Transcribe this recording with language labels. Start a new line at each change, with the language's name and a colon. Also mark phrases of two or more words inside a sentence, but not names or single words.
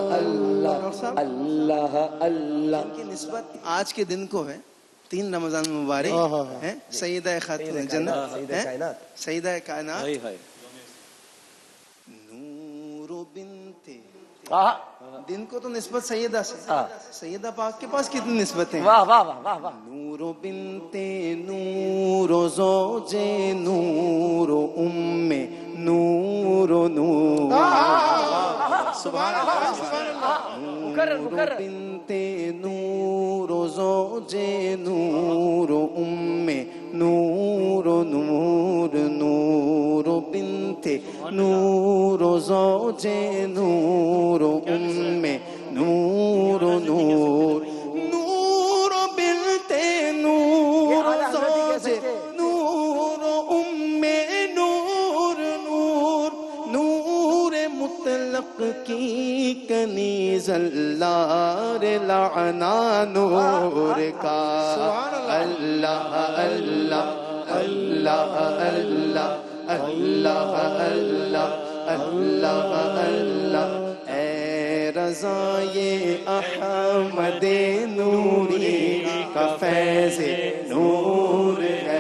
Urdu: اللہ اللہ کی نسبت آج کے دن کو ہے، 3 رمضان مبارک ہیں، سیدہ خاتون جنت، سیدہ کائنات، نور بنت، دن کو تو نسبت سیدہ سے، سیدہ پاک کے پاس کتنی نسبتیں ہیں، واہ واہ واہ واہ، نور بنت نور زوج نور ام نور نور،
Arabic: سبحان اللہ
Urdu: نور بنت نور زوج نور ام نور نور، نور بنت نور زوج نور ام نور نور، نور بنت نور زوج نور ام نور نور، نور مطلق کی کنیز اللہ لعنا نور کا، اللہ اللہ اللہ اللہ اللہ اللہ اللہ اللہ، اے رضائے احمد نوری کا فیض نور ہے،